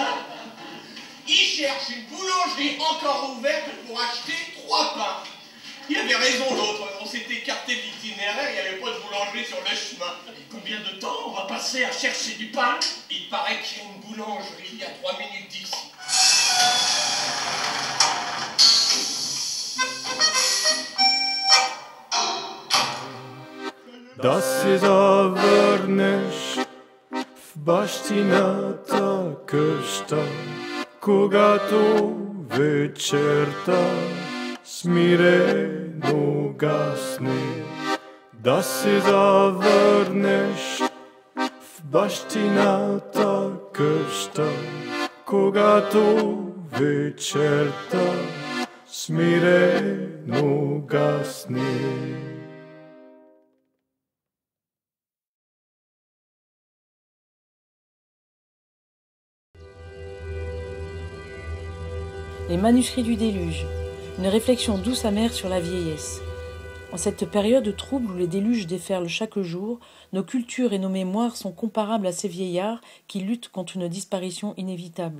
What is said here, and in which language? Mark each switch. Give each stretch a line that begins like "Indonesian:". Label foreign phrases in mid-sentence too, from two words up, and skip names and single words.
French: Il cherche une boulangerie encore ouverte pour acheter 3 pains. Il avait raison l'autre, on s'était écarté de l'itinéraire, il n'y avait pas de boulangerie sur le chemin. Et combien de temps on va passer à chercher du pain? Il paraît qu'il y a une boulangerie à 3 minutes d'ici.
Bulgarian: Да си завърнеш в бащината къща, когато вечерта смирено гасне. Да си завърнеш в бащината къща, когато вечерта смирено гасне.
French: Les manuscrits du déluge, une réflexion douce amère sur la vieillesse. En cette période trouble où les déluges déferlent chaque jour, nos cultures et nos mémoires sont comparables à ces vieillards qui luttent contre une disparition inévitable.